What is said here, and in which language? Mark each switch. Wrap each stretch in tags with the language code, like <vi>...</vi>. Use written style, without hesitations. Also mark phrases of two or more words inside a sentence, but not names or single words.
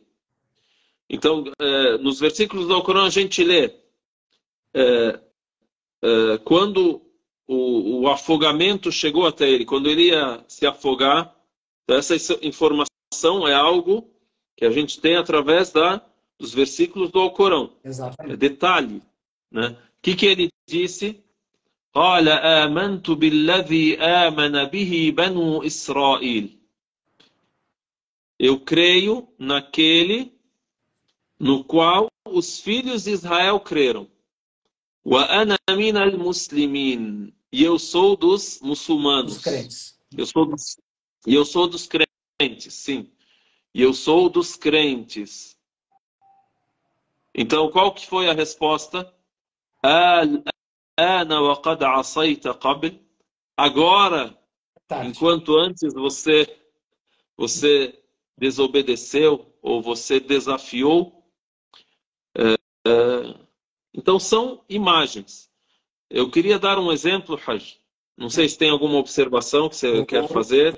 <pt>Então, nos versículos do Alcorão a gente lê, quando o afogamento chegou até ele, quando ele ia se afogar, essa informação é algo que a gente tem através dos versículos do Alcorão. Exatamente. É detalhe, né? O que ele disse?</pt> <ar>قال آمنت بالذي آمن به بنو إسرائيل.</ar> <pt>Eu creio naquele no qual os filhos de Israel creram.</pt> <ar>وَأَنَا مِنَ الْمُسْلِمِينَ.</ar> <pt>E eu sou dos muçulmanos. Dos crentes. E eu sou dos crentes, sim. E eu sou dos crentes. Então, qual que foi a resposta?</pt> <ar>الآن وقد عصيت قبل.</ar> <pt>Agora, Tarde. enquanto antes você desobedeceu ou você desafiou. Então, são imagens. Eu queria dar um exemplo, Haj. Não sei se tem alguma observação que você quer fazer.</pt>